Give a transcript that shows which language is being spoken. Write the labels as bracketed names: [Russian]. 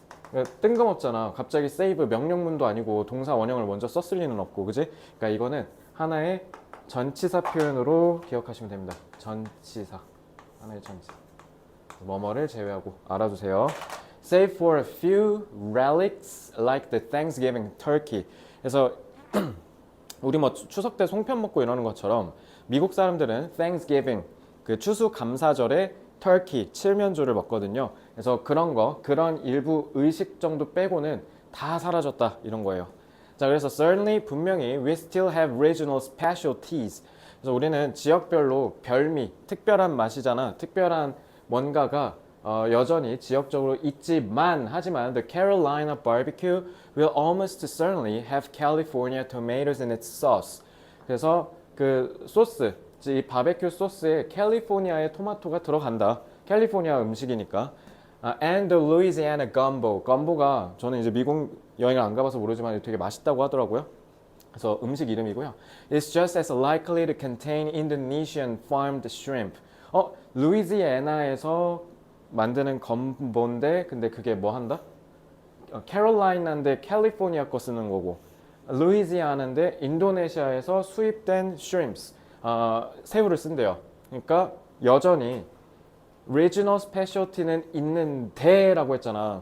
[Korean] 그러니까 뜬금없잖아. 갑자기 save 명령문도 아니고 동사 원형을 먼저 썼을 리는 없고, 그지? 그러니까 이거는 하나의 전치사 표현으로 기억하시면 됩니다. 전치사. 하나의 전치사. 뭐뭐를 제외하고 알아두세요. [English] Save for a few relics like the Thanksgiving turkey. [Korean] 그래서 우리 뭐 추석 때 송편 먹고 이러는 것처럼 미국 사람들은 Thanksgiving, 그 추수감사절에 turkey, 칠면조를 먹거든요. 그래서 그런 일부 의식 정도 빼고는 다 사라졌다, 이런 거예요. 자, 그래서 [English] certainly, 분명히 we still have regional specialties. [Korean] 그래서 우리는 지역별로 별미, 특별한 맛이잖아. 특별한 뭔가가 여전히 지역적으로 하지만 [English] the Carolina barbecue will almost certainly have California tomatoes in its sauce. [Korean] 그래서 그 소스, 이 바베큐 소스에 캘리포니아의 토마토가 들어간다. 캘리포니아 음식이니까. [English] And the Louisiana gumbo. [Korean] gumbo가 저는 이제 미국 여행을 안 가봐서 모르지만 되게 맛있다고 하더라고요. 그래서 음식 이름이고요. [English] It's just as likely to contain Indonesian farmed shrimp. [Korean] 루이지애나에서 만드는 건본데, 근데 그게 뭐 한다? 캐롤라이나인데 캘리포니아 거 쓰는 거고, 루이지아나인데 인도네시아에서 수입된 shrimps, 새우를 쓴대요. 그러니까 여전히 regional specialty는 있는데라고 했잖아.